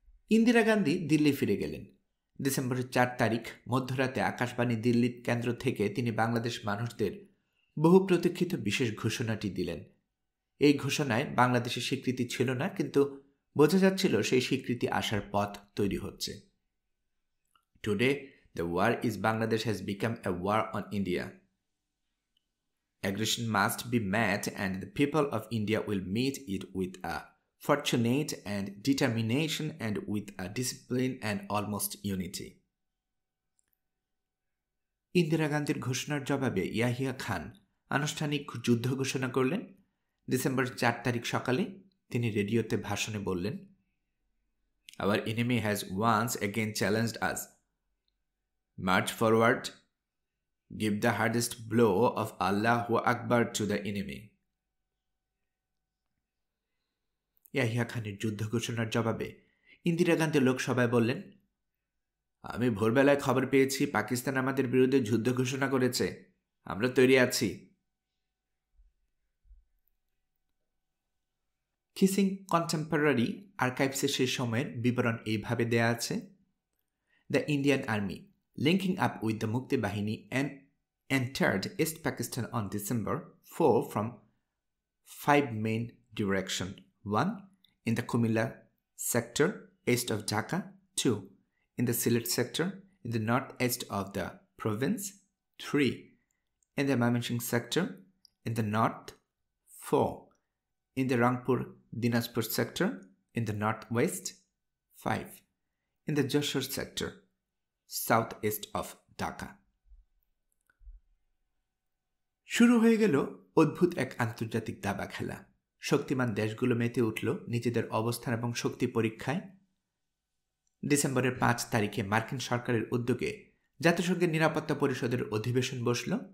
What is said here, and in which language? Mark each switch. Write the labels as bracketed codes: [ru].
[bn] ইন্দিরা গান্ধী দিল্লি ফিরে গেলেন। ডিসেম্বরের ৪ তারিখ মধ্যরাতে আকাশবাণী দিল্লি কেন্দ্র থেকে তিনি বাংলাদেশ মানুষদের বহু প্রতীক্ষিত বিশেষ ঘোষণাটি দিলেন। এই ঘোষণায় বাংলাদেশের স্বীকৃতি ছিল না, কিন্তু বোঝা যাচ্ছিল সেই স্বীকৃতি আসার পথ তৈরি হচ্ছে। [en] Today the war is Bangladesh has become a war on India. Aggression must be met, and the people of India will meet it with a fortunate and determination and with a discipline and almost unity. [bn] Indira গান্ধীর ঘোষণার জবাবে ইয়াহিয়া খান আনুষ্ঠানিক যুদ্ধ ঘোষণা করলেন। December ৪ তারিখ সকালে তিনি রেডিওতে ভাষণে বললেন, [en] Our enemy has once again challenged us. March forward. Give the hardest blow of Allahu Akbar to the enemy. [bn] Yahya খানের যুদ্ধ ঘোষণার জবাবে ইন্দিরা গান্ধী লোকসভায় বললেন, আমি ভোরবেলায় খবর পেয়েছি পাকিস্তান আমাদের বিরুদ্ধে যুদ্ধ ঘোষণা করেছে। আমরা তৈরি আছি। [en] Keesing contemporary আর্কাইভসে [bn] সেই সময়ের বিবরণ এইভাবে দেয়া আছে, [en] The Indian army linking up with the Mukti Bahini and entered East Pakistan on December 4 from 5 main directions. 1. In the Kumilla sector east of Dhaka. 2. In the Sylhet sector in the northeast of the province. 3. In the Mymensingh sector in the north. 4. In the Rangpur Dinajpur sector in the northwest. 5. In the Jashore sector southeast of Dhaka. [bn] শুরু হয়ে গেল অদ্ভুত এক আন্তর্জাতিক দাবা খেলা। শক্তিমান দেশগুলো মেতে উঠল নিজেদের অবস্থান এবং শক্তি পরীক্ষায়। ডিসেম্বরের ৫ তারিখে মার্কিন সরকারের উদ্যোগে জাতিসংঘের নিরাপত্তা পরিষদের অধিবেশন বসল।